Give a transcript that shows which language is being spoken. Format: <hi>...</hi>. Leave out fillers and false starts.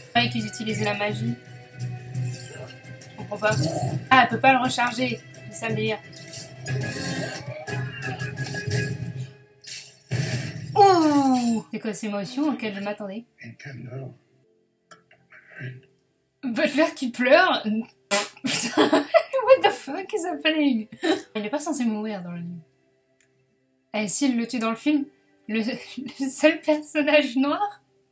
<fr>Ah, et qu'ils utilisent la magie. Je comprends pas. Ah, elle peut pas le recharger. C'est ça le délire. Ouh. C'est quoi ces émotions auxquelles je m'attendais? Butler qui pleure.</fr> <en>What the fuck is happening?</en> <fr>Il est pas censé mourir dans le livre. Et s'il le tue dans le film, le seul personnage noir?</fr>